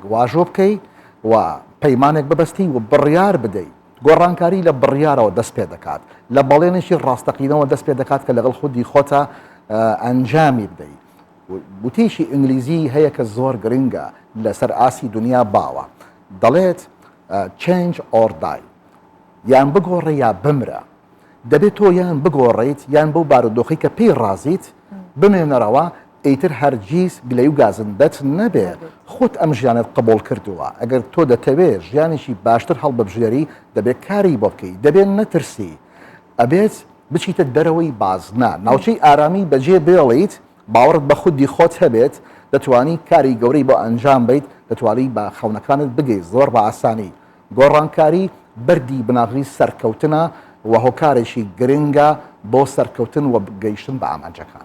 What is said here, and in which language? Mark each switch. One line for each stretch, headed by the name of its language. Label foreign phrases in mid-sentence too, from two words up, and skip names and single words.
Central Kurdish: واژۆ بکەی و پەیمانێک ببەستی و بڕیار بدەیت گۆڕانکاری لە بڕیارەوە دەست پێ دەکات لە بەڵێنێکی ڕاستەقینەوە دەست پێ دەکات کە لەگەڵ خودی خۆتە ئەنجامی بدەیت وتیشی ئینگلیزی هەیە کە زۆر گرنگە لەسەر ئاسی دنیا باوە دەڵێت
English: change or die
Central Kurdish: یان بگۆڕێ یا بمرە دەبێت تۆ یان بگۆڕیت یان بەو بارودۆخی کە پێی ڕازیت بمێنەرەوە ئیتر هەرگیز گلەی و گازندەت نەبێت خۆت ئەم ژیانت قبول کردووە ئەگەر تۆ دەتەوێت ژیانێکی باشتر هەڵبەبژێری دەبێت کاری بۆ بکەی دەبێت نەترسی ئەبێت بچیتە دەرەوەی بازنا ناوچەی ئارامی بەجێ بێڵیت باوەڕت بە خودی خۆت هەبێت دەتوانی کاری گەورەی بۆ ئەنجام بیت دەتوانی بە خەونەکانت بگەیت زۆر بە ئاسانی گۆڕانکاری بەردی بناغی سەرکەوتنە و هۆکارێکی گرنگە بۆ سەرکەوتن و گەیشتن بە ئامانجەکان